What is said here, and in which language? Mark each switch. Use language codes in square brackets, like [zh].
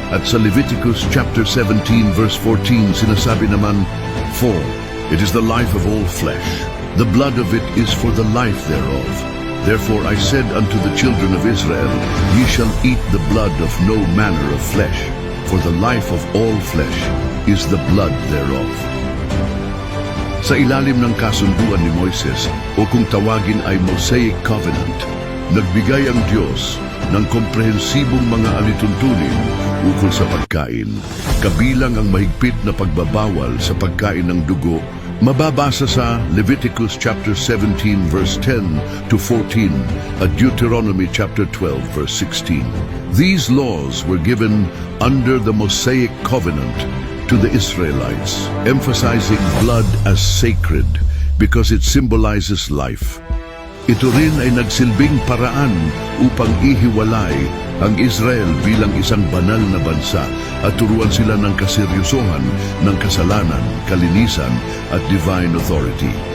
[tl] At sa Leviticus chapter 17 verse 14 sinasabi naman, [en] "For it is the life of all flesh, the blood of it is for the life thereof. Therefore I said unto the children of Israel, Ye shall eat the blood of no manner of flesh, for the life of all flesh is the blood thereof." [tl] Sa ilalim ng kasunduan ni Moises, o kung tawagin ay Mosaic Covenant, nagbigay ang Diyos ng komprehensibong mga alituntunin ukol sa pagkain, kabilang ang mahigpit na pagbabawal sa pagkain ng dugo, mababasa sa Leviticus chapter 17 verse 10 to 14 at Deuteronomy chapter 12 verse 16. [en] These laws were given under the Mosaic Covenant to the Israelites, emphasizing blood as sacred because it symbolizes life. [tl] Ito rin ay nagsilbing paraan upang ihiwalay ang Israel bilang isang banal na bansa at turuan sila ng kaseryosohan ng kasalanan, kalinisan at divine authority.